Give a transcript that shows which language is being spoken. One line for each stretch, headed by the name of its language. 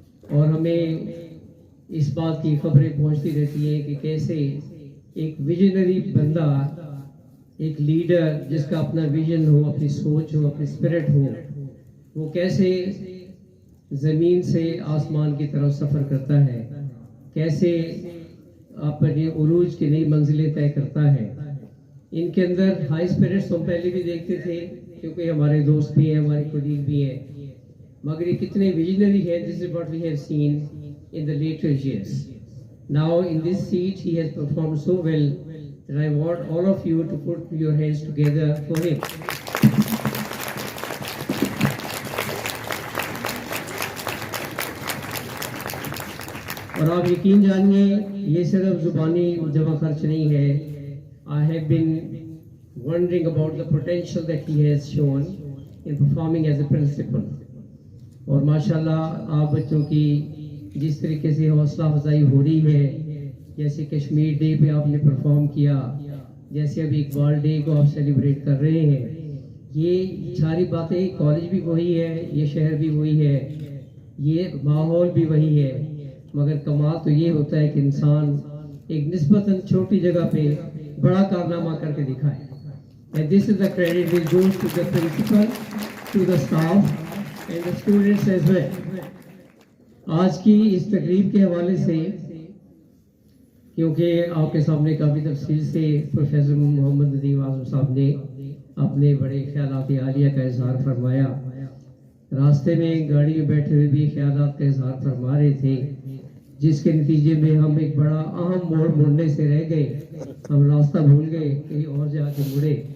Urdu: اور ہمیں اس بات کی خبریں پہنچتی رہتی ہیں کہ کیسے ایک ویژنری بندہ, ایک لیڈر جس کا اپنا ویژن ہو, اپنی سوچ ہو, اپنی اسپرٹ ہو, وہ کیسے زمین سے آسمان کی طرف سفر کرتا ہے, کیسے اپنے عروج کی نئی منزلیں طے کرتا ہے. ان کے اندر ہائی اسپرٹس ہم پہلے بھی دیکھتے تھے کیونکہ ہمارے دوست بھی ہیں, ہمارے کولیگ بھی ہیں, مگر یہ کتنے ویژنری ہے.
English: This is what we have seen in the later years. Now in this seat he has performed so well that I want all of you to put your hands together for him.
Urdu: اور آپ یقین جانیے یہ صرف زبانی جمع خرچ نہیں ہے.
English: I have been wondering about the potential that he has shown in performing as a principal.
Urdu: اور ماشاءاللہ آپ بچوں کی جس طریقے سے حوصلہ افزائی ہو رہی ہے, جیسے کشمیر ڈے پہ آپ نے پرفارم کیا, جیسے ابھی اقبال ڈے کو آپ سیلیبریٹ کر رہے ہیں, یہ ساری باتیں, کالج بھی وہی ہے, یہ شہر بھی وہی ہے, یہ ماحول بھی وہی ہے, مگر کمال تو یہ ہوتا ہے کہ انسان ایک نسبتاً چھوٹی جگہ پہ بڑا کارنامہ کر کے دکھائے.
English: And this is the credit which goes to the principal, to the staff and the students as well.
Urdu: آج کی اس تقریب کے حوالے سے, کیونکہ آپ کے سامنے کافی تفصیل سے پروفیسر محمد ندیم اعظم صاحب نے اپنے بڑے خیالات عالیہ کا اظہار فرمایا, راستے میں گاڑی میں بیٹھے ہوئے بھی خیالات کا اظہار فرما رہے تھے, جس کے نتیجے میں ہم ایک بڑا اہم موڑ مڑنے سے رہ گئے, ہم راستہ بھول گئے, کہیں اور جا کے مڑے.